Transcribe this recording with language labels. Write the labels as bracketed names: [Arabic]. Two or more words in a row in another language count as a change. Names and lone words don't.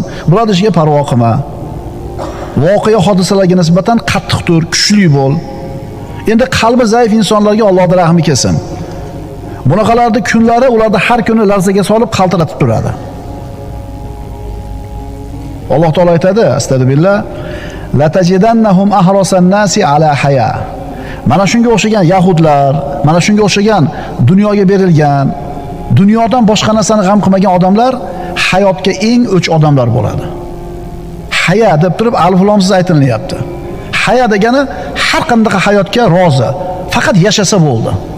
[Uzbek] Birodar, ishiga parvo qilma. Voqea hodisalarga nisbatan qattiq tur, kuchli bo'l. Endi qalbi zaif insonlarga Alloh rahmi kelsin. Bunaqalarning kunlari ularni har kuni larzaga solib qaltiratib turadi. Alloh taolo aytadi, [Arabic] أستغفر الله لتجدنهم أحرص الناس على حياة. [Uzbek] Mana shunga o'xshagan yahudlar, mana shunga o'xshagan dunyoga berilgan, dunyodan boshqa narsani g'am qilmagan odamlar hayotga eng o'ch odamlar bo'ladi. haya deb turib alif lomsiz aytilyapti. Haya degani har qanday hayotga rozi, faqat yashasa bo'ldi.